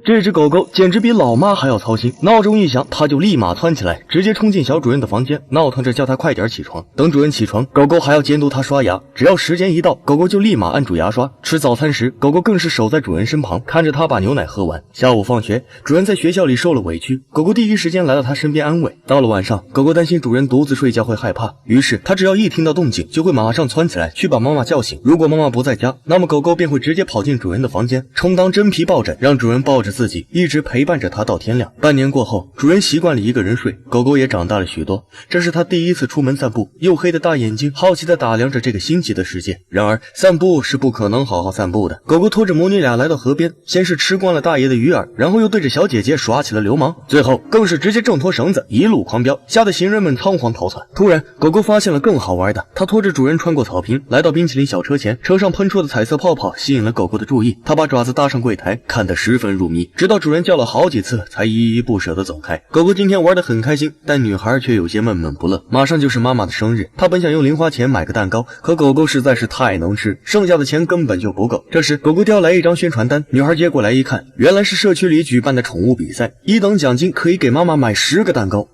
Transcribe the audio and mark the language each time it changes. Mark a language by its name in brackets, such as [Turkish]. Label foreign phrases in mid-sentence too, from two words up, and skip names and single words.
[Chinese] 這只狗狗簡直比老媽還要操心，鬧鐘一響，它就立馬竄起來，直接衝進小主人的房间，闹腾着叫它快點起床。等主人起床，狗狗还要监督它刷牙，只要时间一到，狗狗就立马按住牙刷。吃早餐时，狗狗更是守在主人身旁，看着它把牛奶喝完。下午放学，主人在学校里受了委屈，狗狗第一时间来到它身邊安慰。到了晚上，狗狗担心主人獨自睡覺會害怕，於是它只要一聽到動靜，就會馬上竄起來去把媽媽叫醒。如果媽媽不在家，那麼狗狗便會直接跑進主人的房間，充當真皮抱枕，讓主人抱着自己，一直陪伴着它到天亮。半年過後，主人習慣了一個人睡，狗狗也長大了許多。這是它第一次出門散步，黝黑的大眼睛好奇地打量着這個新奇的世界。然而散步是不可能好好散步的。狗狗拖着母女倆來到河邊，先是吃光了大爺的魚饵，然後又對着小姐姐耍起了流氓，最後更是直接掙脫繩子一路狂飆，嚇得行人們倉皇逃竄。突然狗狗發現了更好玩的，它拖着主人穿過草坪，來到冰淇淋小車前，車上噴出的彩色泡泡吸引了狗狗的注意，它把爪子搭上櫃台，看得十分入迷，直到主人叫了好幾次才依依不捨地走開。狗狗今天玩得很開心，但女孩卻有些悶悶不樂。馬上就是媽媽的生日，她本想用零花錢買個蛋糕，可狗狗實在是太能吃，剩下的錢根本就不夠。這時狗狗叼來一張宣傳單，女孩接過來一看，原來是社區裡舉辦的寵物比賽，1等獎金可以給媽媽買10個蛋糕。